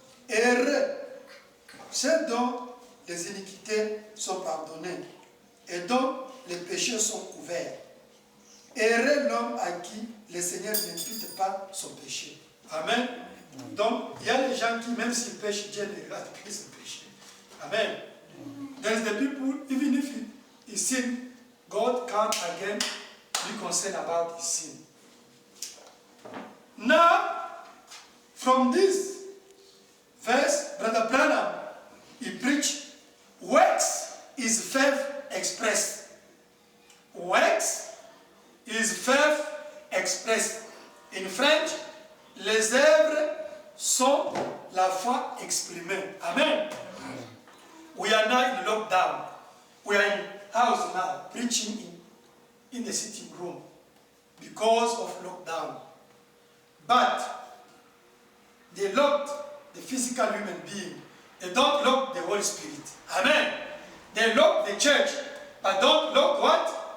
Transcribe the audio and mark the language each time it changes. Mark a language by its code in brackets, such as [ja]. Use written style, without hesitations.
[fr] Heureux ceux dont les iniquités sont pardonnées et dont les péchés sont couverts. Heureux l'homme à qui le Seigneur n'impute pas son péché. Amen. Donc, il y a des gens qui, même s'ils pêchent, Dieu ne regarde plus son péché. Amen. [en] There's the people, even if he sin, God can't again be concerned about his sin. Now, from this verse, Brother Branham, he preached, works is faith expressed. Works is faith expressed. In French, [fr] les œuvres sont la foi exprimée. [en] Amen. We are now in lockdown. We are in house now, preaching in the sitting room because of lockdown. But they locked the physical human being. They don't lock the Holy Spirit. Amen. They lock the church, but don't lock what?